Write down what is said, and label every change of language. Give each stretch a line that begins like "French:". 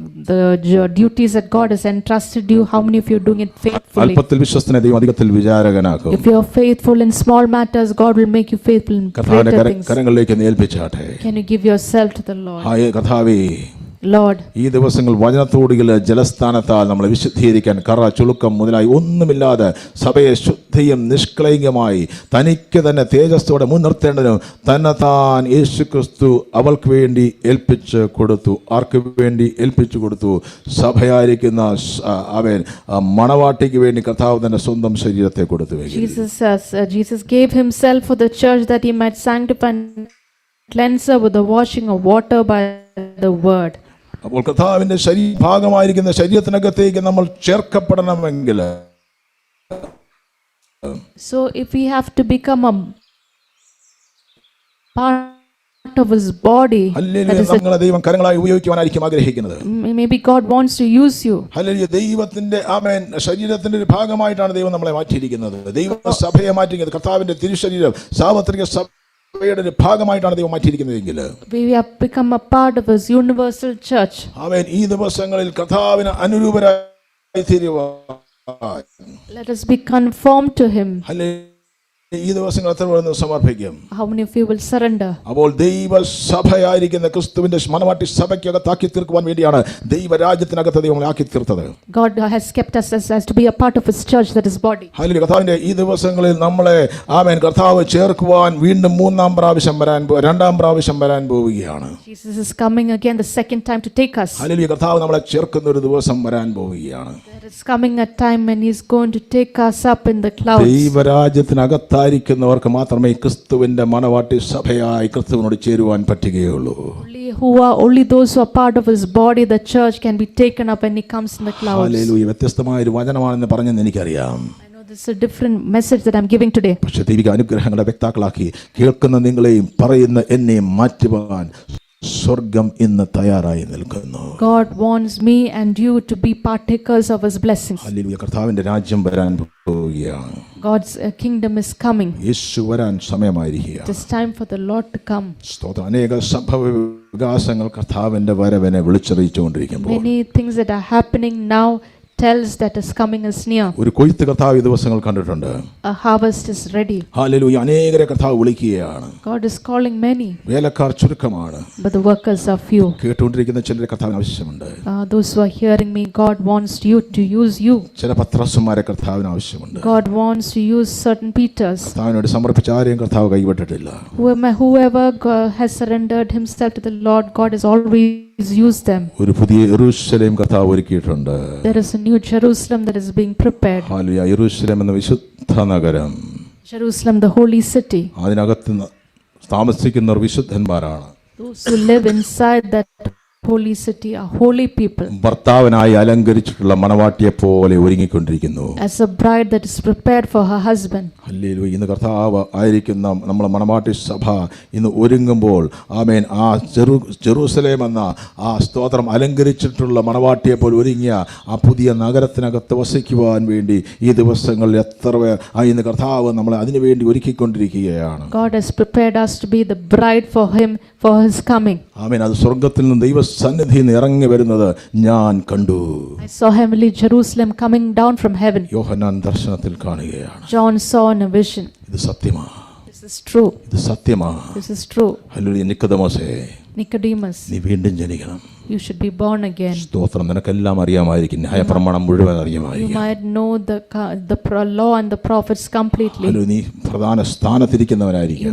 English: The duties that God has entrusted you, how many of you are doing it faithfully?
Malayalam: അല്പത്തിൽ വിശ്വസ്തനെ ദൈവം അധികത്തിൽ വിചാരകനാക്കും.
English: If you are faithful in small matters, God will make you faithful in greater things.
Malayalam: കരങ്ങളിലേക്ക് ഏൽപ്പിച്ചാട്ടെ.
English: Can you give yourself to the Lord?
Malayalam: കർത്താവേ,
English: Lord,
Malayalam: ഈ ദിവസങ്ങൾ വചനത്തോടുകൾ ജലസ്ഥാനത്താൽ നമ്മളെ വിശുദ്ധീകരിക്കാൻ കറ, ചുളുക്കം മുതലായി ഒന്നുമില്ലാതെ സഭയെ ശുദ്ധിയും നിഷ്കളങ്കമായി തനിക്ക് തന്നെ തേജസ്സോടെ മുൻനിർത്തേണ്ടതിനും തന്നെത്താൻ യേശുക്രിസ്തു അവൾക്ക് വേണ്ടി ഏൽപ്പിച്ചു കൊടുത്തു. ആർക്ക് വേണ്ടി ഏൽപ്പിച്ചു കൊടുത്തു? സഭയായിരിക്കുന്ന അവൻ മണവാട്ടിക്ക് വേണ്ടി കർത്താവ് തന്റെ സ്വന്തം ശരീരത്തെ കൊടുത്തു.
English: Jesus gave Himself for the church that He might sanctify and cleanse her with the washing of water by the word.
Malayalam: അപ്പോൾ കർത്താവിന്റെ ഭാഗമായിരിക്കുന്ന ശരീരത്തിനകത്തേക്ക് നമ്മൾ ചേർക്കപ്പെടണമെങ്കിൽ,
English: so if we have to become a part of His body,
Malayalam: നമ്മളെ ദൈവം കരങ്ങളായി ഉപയോഗിക്കുവാനായിരിക്കും ആഗ്രഹിക്കുന്നത്.
English: maybe God wants to use you.
Malayalam: Hallelujah. ദൈവത്തിന്റെ ആമേൻ ശരീരത്തിന്റെ ഒരു ഭാഗമായിട്ടാണ് ദൈവം നമ്മളെ മാറ്റിയിരിക്കുന്നത്. ദൈവസഭയെ മാറ്റിയിരിക്കുന്നത്, കർത്താവിന്റെ തിരുശരീരം സാർവത്രിക സഭയുടെ ഒരു ഭാഗമായിട്ടാണ് ദൈവം മാറ്റിയിരിക്കുന്നതെങ്കിൽ,
English: we have become a part of His universal church.
Malayalam: ആമേൻ. ഈ ദിവസങ്ങളിൽ കർത്താവിന് അനുരൂപരായി തീരുവാൻ,
English: let us be conformed to Him.
Malayalam: Hallelujah. ഈ ദിവസങ്ങൾ എത്ര പേർ സമർപ്പിക്കും?
English: How many of you will surrender?
Malayalam: അപ്പോൾ ദൈവസഭയായിരിക്കുന്ന ക്രിസ്തുവിന്റെ മണവാട്ടി സഭയ്ക്കകത്താക്കി തീർക്കുവാൻ വേണ്ടിയാണ് ദൈവരാജ്യത്തിനകത്ത് ദൈവം ആക്കി തീർത്തത്.
English: God has kept us as to be a part of His church, that is body.
Malayalam: Hallelujah. കർത്താവിന്റെ ഈ ദിവസങ്ങളിൽ നമ്മളെ ആമേൻ കർത്താവ് ചേർക്കുവാൻ വീണ്ടും രണ്ടാം പ്രാവശ്യം വരാൻ പോവുകയാണ്.
English: Jesus is coming again the second time to take us.
Malayalam: Hallelujah. കർത്താവ് നമ്മളെ ചേർക്കുന്ന ഒരു ദിവസം വരാൻ പോവുകയാണ്.
English: There is coming a time when He is going to take us up in the clouds.
Malayalam: ദൈവരാജ്യത്തിനകത്തായിരിക്കുന്നവർക്ക് മാത്രമേ ക്രിസ്തുവിന്റെ മണവാട്ടി സഭയായി ക്രിസ്തുവിനോട് ചേരുവാൻ പറ്റുകയുള്ളൂ.
English: Only those who are part of His body, the church, can be taken up when He comes in the clouds.
Malayalam: Hallelujah. വ്യത്യസ്തമായ ഒരു വചനമാണെന്ന് പറഞ്ഞെന്ന് എനിക്കറിയാം.
English: I know this is a different message that I'm giving today.
Malayalam: പക്ഷേ ദൈവിക അനുഗ്രഹങ്ങളെ വ്യക്താക്കളാക്കി കേൾക്കുന്ന നിങ്ങളെയും പറയുന്ന എന്നെയും മാറ്റുവാൻ സ്വർഗം ഇന്ന് തയ്യാറായി നിൽക്കുന്നു.
English: God wants me and you to be partakers of His blessings.
Malayalam: Hallelujah. കർത്താവിന്റെ രാജ്യം വരാൻ പോവുകയാണ്.
English: God's kingdom is coming.
Malayalam: യേശു വരാൻ സമയമായിരിക്കുകയാണ്.
English: It is time for the Lord to come.
Malayalam: സ്തോത്രം. അനേക സംഭവ വികാസങ്ങൾ കർത്താവിന്റെ വരവിനെ വിളിച്ചറിയിച്ചുകൊണ്ടിരിക്കുമ്പോൾ,
English: Many things that are happening now tells that His coming is near.
Malayalam: ഒരു കൊയ്ത്ത് കർത്താവ് ഈ ദിവസങ്ങൾ കണ്ടിട്ടുണ്ട്.
English: A harvest is ready.
Malayalam: Hallelujah. അനേകരെ കർത്താവ് വിളിക്കുകയാണ്.
English: God is calling many,
Malayalam: വേലക്കാർ ചുരുക്കമാണ്.
English: but the workers are few.
Malayalam: കേട്ടുകൊണ്ടിരിക്കുന്ന ചിലരെ കർത്താവിന് ആവശ്യമുണ്ട്.
English: Those who are hearing me, God wants you to use you.
Malayalam: ചില പത്രോസ്മാരെ കർത്താവിന് ആവശ്യമുണ്ട്.
English: God wants to use certain Peters.
Malayalam: കർത്താവിനോട് സമർപ്പിച്ച ആരെയും കർത്താവ് കൈവിട്ടിട്ടില്ല.
English: Whoever has surrendered himself to the Lord, God has always used them.
Malayalam: ഒരു പുതിയ യെരൂശലേം കർത്താവ് ഒരുക്കിയിട്ടുണ്ട്.
English: There is a new Jerusalem that is being prepared.
Malayalam: Hallelujah. യെരൂശലേം എന്ന വിശുദ്ധ നഗരം,
English: Jerusalem, the holy city.
Malayalam: അതിനകത്ത് താമസിക്കുന്നവർ വിശുദ്ധന്മാരാണ്.
English: Those who live inside that holy city are holy people,
Malayalam: ഭർത്താവിനായി അലങ്കരിച്ചിട്ടുള്ള മണവാട്ടിയെ പോലെ ഒരുങ്ങിക്കൊണ്ടിരിക്കുന്നു.
English: as a bride that is prepared for her husband.
Malayalam: Hallelujah. ഇന്ന് കർത്താവ് ആയിരിക്കുന്ന നമ്മളെ മണവാട്ടി സഭ ഇന്ന് ഒരുങ്ങുമ്പോൾ ആമേൻ ആ ജെറൂസലേം എന്ന ആ സ്തോത്രം അലങ്കരിച്ചിട്ടുള്ള മണവാട്ടിയെ പോലെ ഒരുങ്ങിയ ആ പുതിയ നഗരത്തിനകത്ത് വസിക്കുവാൻ വേണ്ടി ഈ ദിവസങ്ങളിൽ എത്ര പേർ ഇന്ന് കർത്താവ് നമ്മളെ അതിനു വേണ്ടി ഒരുക്കിക്കൊണ്ടിരിക്കുകയാണ്.
English: God has prepared us to be the bride for him for his coming.
Malayalam: ആമേൻ. അത് സ്വർഗ്ഗത്തിൽ നിന്ന് ദൈവസന്നിധിയിൽ നിന്ന് ഇറങ്ങി വരുന്നത് ഞാൻ കണ്ടു.
English: I saw heavenly Jerusalem coming down from heaven.
Malayalam: യോഹന്നാൻ ദർശനത്തിൽ കാണുകയാണ്.
English: John saw in a vision.
Malayalam: ഇത് സത്യമാണ്.
English: This is true.
Malayalam: ഇത് സത്യമാണ്.
English: This is true.
Malayalam: Hallelujah. നിക്കോദെമോസേ,
English: Nicodemus,
Malayalam: നീ വീണ്ടും ജനിക്കണം.
English: you should be born again.
Malayalam: സ്തോത്രം. നിനക്കെല്ലാം അറിയാമായിരിക്കും, ന്യായപ്രമാണം മുഴുവൻ
English: You
Malayalam: അറിയാമായിരിക്കും.
English: might know the law and the prophets completely.
Malayalam: Hallelujah. നീ പ്രധാന സ്ഥാനത്തിരിക്കുന്നവനായിരിക്കും.